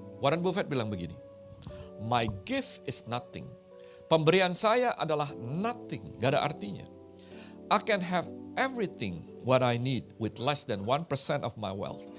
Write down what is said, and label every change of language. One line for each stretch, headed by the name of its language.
English: Warren Buffett
Indonesian: bilang begini,
English: my gift is nothing.
Indonesian: Pemberian saya adalah nothing, gak ada artinya.
English: I can have everything what I need with less than 1% of my wealth.